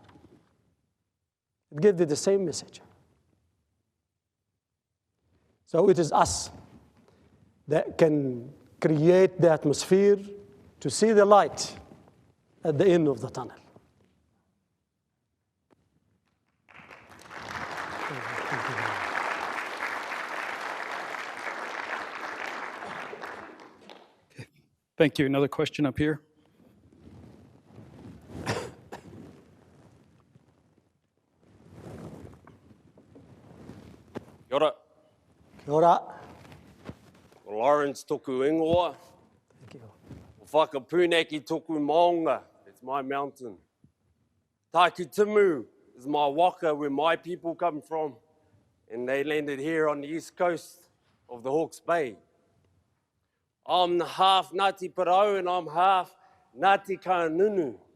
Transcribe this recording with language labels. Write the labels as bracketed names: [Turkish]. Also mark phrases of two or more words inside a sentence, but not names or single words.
[English] It gives you the same message. So it is us that can create the atmosphere to see the light at the end of the tunnel. Thank you. Another question up here. [Māori] Kia ora. Kia ora. Ko Lawrence toku ingoa. [English] Thank you. [Māori] Ko whakapūneki toku maunga. [English] It's my mountain. Taikitimu is my waka, where my people come from. And they landed here on the east coast of the Hawke's Bay. I'm half Ngāti Parau and I'm half Ngāti Kānunu.